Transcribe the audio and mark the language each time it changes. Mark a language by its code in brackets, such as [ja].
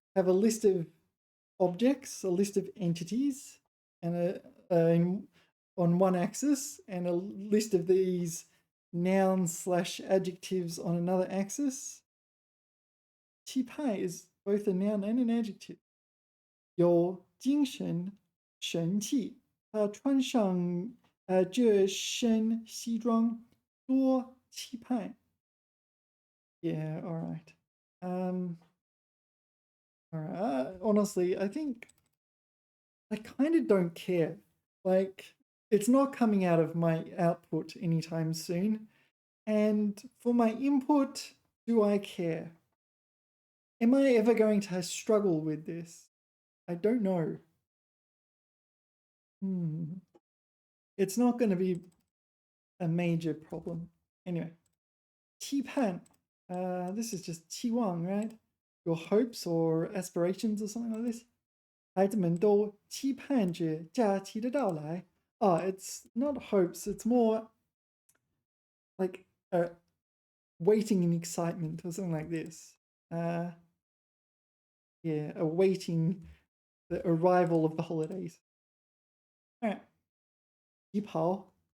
[en] Have a list of objects, a list of entities, and on one axis, and a list of these nouns / adjectives on another axis. 气派 is both a noun and an adjective. [zh] 有精神神气，他穿上这身西装多气派. [en] Yeah, all right. All right. Honestly, I think I kind of don't care. Like, it's not coming out of my output anytime soon. And for my input, do I care? Am I ever going to struggle with this? I don't know. It's not going to be a major problem. Anyway, 期盼. This is just 期望, right? Your hopes or aspirations or something like this. [zh] 孩子们都期盼着假期的到来. [en] It's not hopes. It's more like waiting in excitement or something like this. Yeah, awaiting the arrival of the holidays. All right. 旗袍.